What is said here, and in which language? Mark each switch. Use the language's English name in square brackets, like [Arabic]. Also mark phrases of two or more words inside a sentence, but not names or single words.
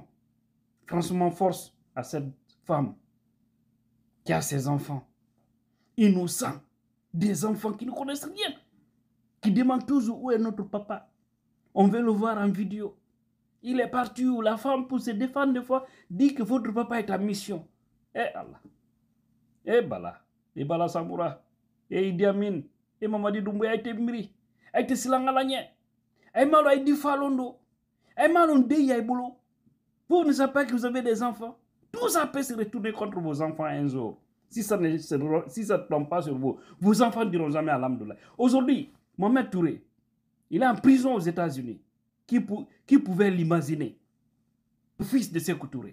[French] Franchement, force à cette femme qui a ses enfants innocents, des enfants qui ne connaissent rien, qui demandent toujours où est notre papa. On veut le voir en vidéo. Il est parti où la femme, pour se défendre des fois, dit que votre papa est en mission. Eh Allah. Eh Bala Samoura. Eh Idi Amin. Eh Mamadi Doumbouya été miri. [Mandingo] Eh te silangalanye. Eh malo Aïdi Falondo. Eh malo Ndeya Ibolo. [French] Vous ne savez pas que vous avez des enfants. Tout ça peut se retourner contre vos enfants un jour. Si ça ne tombe pas sur vous, vos enfants ne diront jamais Alhamdoulilah. Aujourd'hui, Mohamed Touré, il est en prison aux États-Unis. Qui pouvait l'imaginer? Le fils de Sékou Touré.